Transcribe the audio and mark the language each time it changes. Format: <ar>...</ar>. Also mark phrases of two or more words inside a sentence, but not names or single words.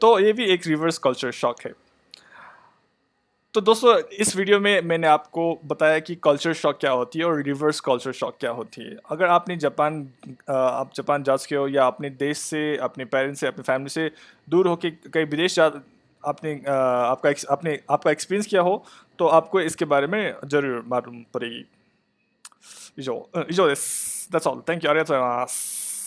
<hi>तो ये भी एक</hi> <en>reverse culture shock</en> <hi>है। तो दोस्तों, इस वीडियो में मैंने आपको बताया कि</hi> <en>culture shock</en> <hi>क्या होती है और</hi> <en>reverse culture shock</en> <hi>क्या होती है। अगर आपने आप जापान जा चुके हो या अपने देश से, अपने पेरेंट्स से, अपने फैमिली से दूर होके कहीं विदेश जा, आपका एक्सपीरियंस किया हो, तो आपको इसके बारे में जरूर मालूम पड़ेगी।</hi> <ja>以上です。</ja> <en>That's all. Thank you.</en> <ja>ありがとうございます。</ja>